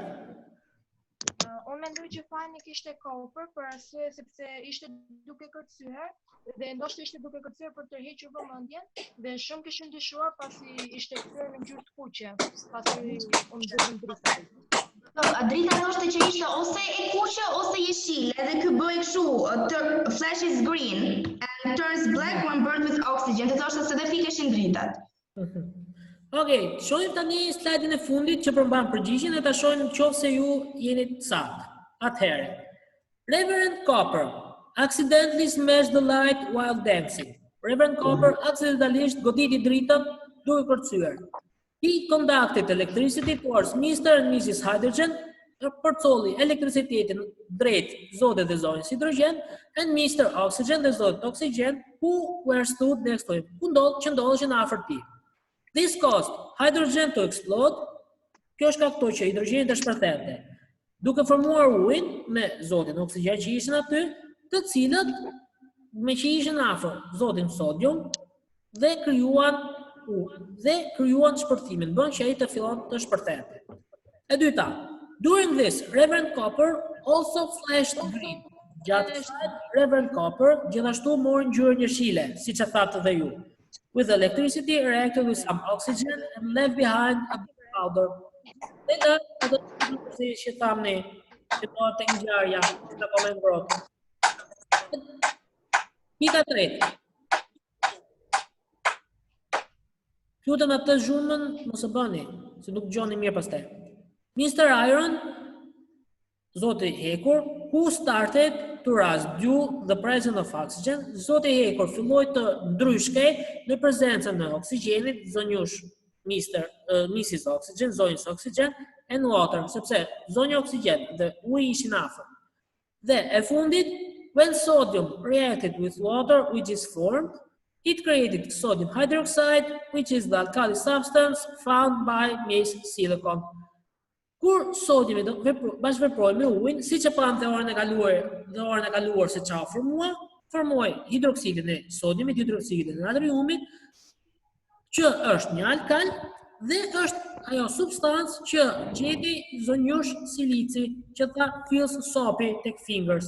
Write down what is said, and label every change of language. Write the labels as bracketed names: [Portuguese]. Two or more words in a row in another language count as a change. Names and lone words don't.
[Albanian] Unë mendoj që fani kishte kopër për arsye sepse ishte duke kërcyer dhe ndoshta ishte duke kërcyer për të hequr vëmendjen dhe shumë kishin ndryshuar pasi ishte kthyer në ngjyrë të kuqe, pasi u nxjerrën drita. Drita thoshte që ishte ose e kuqe ose jeshile dhe ky bëj kështu [English] flashes green and turns black when burned with oxygen. [Albanian] Të thoshte se dhe fikeshin dritat. Okej, shohim tani slajdin e fundit që përmban përgjigjen dhe ta shohim nëse ju jeni saktë. Atëherë, [English] Reverend Copper accidentally smashed the light while dancing. [Albanian] Reverend Copper aksidentalisht goditi dritën duke kërcyer. [English] He conducted electricity towards Mr. and Mrs. Hydrogen, [Albanian] përcolli elektricitetin drejt zotit dhe zonjës hidrogen, [English] and Mr. Oxygen [Albanian] dhe zotit oxygen, [English] who were stood next to him, [Albanian] që ndodheshin afër tij. [English] This caused hydrogen to explode. [Albanian] Kjo shkaktoi që hidrogeni të shpërthente, duke formuar ujin me zotin oksigjen që ishin aty, të cilët me që ishin afër zotin sodium dhe krijuan shpërthimin, bën që ai të fillon të shpërthente. E dyta, [English] during this, Reverend Copper also flashed green. [Albanian] Gjatë Reverend Copper gjithashtu mori ngjyrën jeshile, siç e thatë dhe ju. [English] With electricity reacted with some oxygen and left behind a powder. [Albanian] Dhe ato si që thamni, që do të ngjarja, në koment ngrohtë. Pika 3. Lutem atë zhurmën mos e bëni, se nuk dëgjoni mirë pastaj. [English] Mr. Iron, [Albanian] zoti hekur, [English] who started to rust due the presence of oxygen, [Albanian] zoti hekur filloi të ndryshkej në prezencën e oksigjenit, zonjush Mrs. [English] Oxygen, [Albanian] zonjës oxygen, [English] and water, [Albanian] sepse zonja oxygen dhe uji ishin afër. Dhe e fundit, [English] when sodium reacted with water which is formed, it created sodium hydroxide, which is the alkali substance found by Miss Silicon. [Albanian] Kur sodiumi bashkëveproi me ujin, siç e pam në orën e kaluar se çfarë formoi hidroksidin e sodiumit, hidroksidin e natriumit, që është një alkal dhe është ajo substancë që gjeti zonjush silici, që tha [English] feels soapy [Albanian] tek fingers.